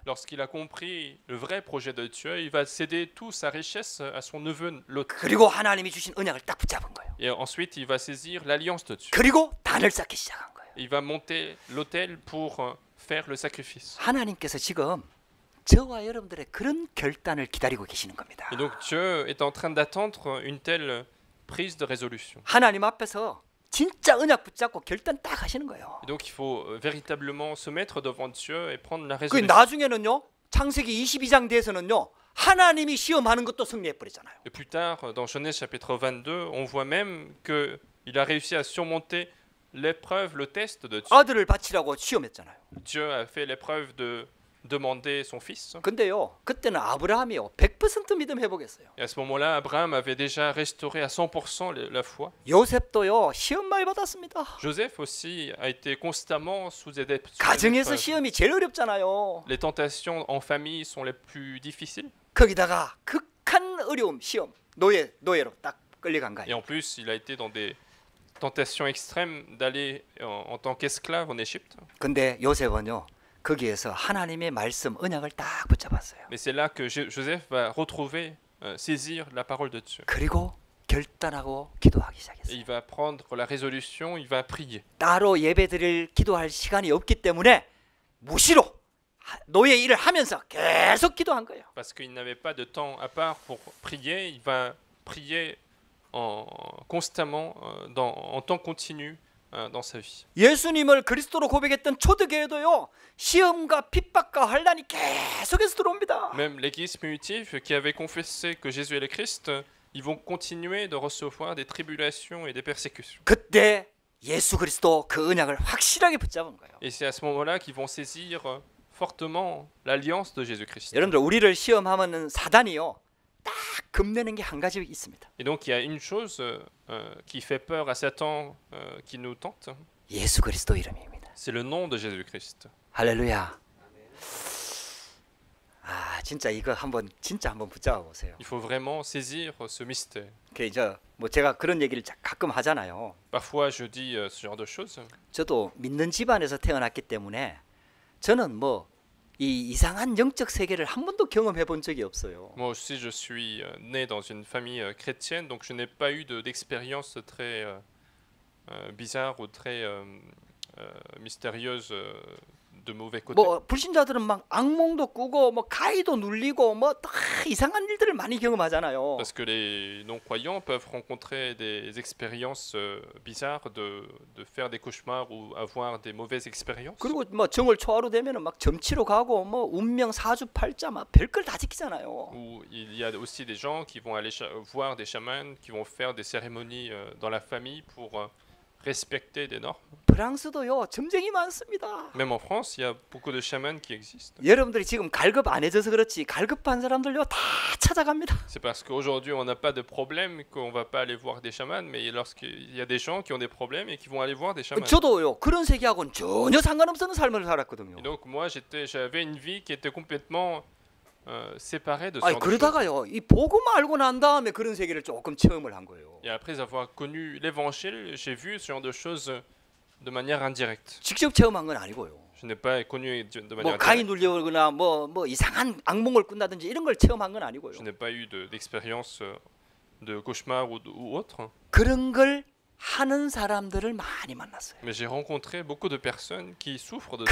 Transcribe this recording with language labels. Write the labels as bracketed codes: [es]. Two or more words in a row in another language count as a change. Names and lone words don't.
[fr] Lorsqu'il a compris le vrai projet de Dieu, il va céder toute sa richesse à son neveu Lot. [ko] 그리고 하나님이 주신 언약을 딱 붙잡은 거예요. [fr] Et ensuite, il va saisir l'alliance de Dieu. [ko] 그리고 단을 쌓기 시작한 거예요. [fr] Il va monter l'autel pour faire le sacrifice. [ko] 하나님께서 지금 저와 여러분들의 그런 결단을 기다리고 계시는 겁니다. [fr] Et donc Dieu est en train d'attendre une telle prise de résolution. [ko] 하나님 앞에서 진짜 언약 붙잡고 결단 딱 하시는 거예요. [fr] Et donc il faut véritablement se mettre devant Dieu et prendre la [ko] 그 [fr] résolution. [ko] 나중에는요. 창세기 22장 돼서는요. 하나님이 시험하는 것도 승리해 버리잖아요. [fr] Et plus tard, dans Genèse chapitre 22, on voit même qu'il a réussi à surmonter l'épreuve, le test de Dieu. [ko] 아들을 바치라고 시험했잖아요. [fr] Dieu a fait l'épreuve de demander son fils. [ko] 근데요. 그때는 아브라함이요. 100% 믿음 회복했어요. [fr] Et à ce moment-là, Abraham avait déjà restauré à 100% la foi. [ko] 요셉도요. 시험 많이 받았습니다. [fr] Joseph aussi a été constamment sous des [ko] 가정에서 [fr] épreuves. [ko] 시험이 제일 어렵잖아요. Les tentations en famille sont les plus difficiles. 거기다가 극한 어려움 시험 노예로 딱 끌려간 [fr] Et [ko] 거예요. [fr] en plus, il a été dans des tentations extrêmes d'aller en tant qu'esclave en Égypte. [ko] 근데 요셉은요. 거기에서 하나님의 말씀 언약을 딱 붙잡았어요. [fr] Mais c'est là que Joseph va retrouver, saisir la parole de Dieu. [ko] 그리고 결단하고 기도하기 [fr] Et [ko] 시작했어요. [fr] il va prendre la résolution, il va prier. [ko] 따로 예배드릴 기도할 시간이 없기 때문에 무시로 노예 일을 하면서 계속 기도한 거예요. [fr] Parce qu'il n'avait pas de temps à part pour prier, il va prier constamment, en temps continu dans sa vie. [ko] 예수님을 그리스도로 고백했던 초대교회도요. 시험과 핍박과 환난이 계속해서 들어옵니다. [fr] Même l'église primitive qui avait confessé que Jésus est le Christ, ils vont continuer de recevoir des tribulations et des persécutions. [ko] 그때 예수 그리스도 그 언약을 확실하게 붙잡은 거예요. [fr] Et c'est à ce moment-là qu'ils vont saisir fortement l'alliance de Jésus-Christ. [ko] 여러분들 우리를 시험하면 사단이요. 딱 겁내는 게 한 가지 있습니다. [fr] Et donc il y a une chose qui fait peur à Satan, qui nous tente, [ko] 예수 그리스도 이름입니다. [fr] c'est le nom de Jésus-Christ. [ko] 할렐루야. 아, 진짜 이거 한번 붙잡아 보세요. [fr] Il faut vraiment saisir ce mystère. [ko] 뭐 제가 그런 얘기를 가끔 하잖아요. [fr] Parfois je dis ce genre de choses. [ko] 저도 믿는 집안에서 태어났기 때문에 저는 뭐 이 이상한 영적 세계를 한 번도 경험해 본 적이 없어요. [fr] Moi aussi je suis né dans une famille chrétienne, donc je n'ai pas eu d'expérience très bizarre ou très mystérieuse de mauvais côté. [ko] 뭐 불신자들은 막 악몽도 꾸고 뭐 가위도 눌리고 뭐 다 이상한 일들을 많이 경험하잖아요. [fr] Parce que les non-croyants peuvent rencontrer des expériences bizarres de faire des cauchemars ou avoir des mauvaises expériences. [ko] 그리고 뭐 정월 초하루 되면은 막 점치러 가고 뭐 운명 사주팔자 막 별걸 다 지키잖아요. [fr] Ou il y a aussi des gens qui vont aller voir des chamans, qui vont faire des cérémonies dans la famille pour respecter des normes. [ko] 프랑스도요 점쟁이 많습니다. [fr] Même en France, il y a beaucoup de chamans qui existent. [ko] 여러분들이 지금 갈급 안 해져서 그렇지 갈급한 사람들요 다 찾아갑니다. [fr] C'est parce qu'aujourd'hui on n'a pas de problème qu'on va pas aller voir des chamans, mais lorsqu'il y a des gens qui ont des problèmes et qui vont aller voir des chamans. [ko] 저도요 그런 세계하고는 전혀 상관없는 삶을 살았거든요. [fr] Et donc moi j'avais une vie qui était complètement séparée de ce [ko] 아니 [fr] genre de choses. [ko] 그러다가요 이 복음 알고 난 다음에 그런 세계를 조금 체험을 한 거예요. [fr] Et après avoir connu l'évangile, j'ai vu ce genre de choses de manière indirecte. [ko] 직접 체험한 건 아니고요. [fr] Je n'ai pas connu de [ko] 뭐 [fr] manière [ko] 가위 [fr] directe. [ko] 눌려거나 뭐 이상한 악몽을 꾼다든지 이런 걸 체험한 건 아니고요. [fr] Je n'ai pas eu d'expérience de cauchemar ou autre. [ko] 그런 걸 하는 사람들을 많이 만났어요. [fr] Mais j'ai rencontré beaucoup de personnes qui souffrent de ce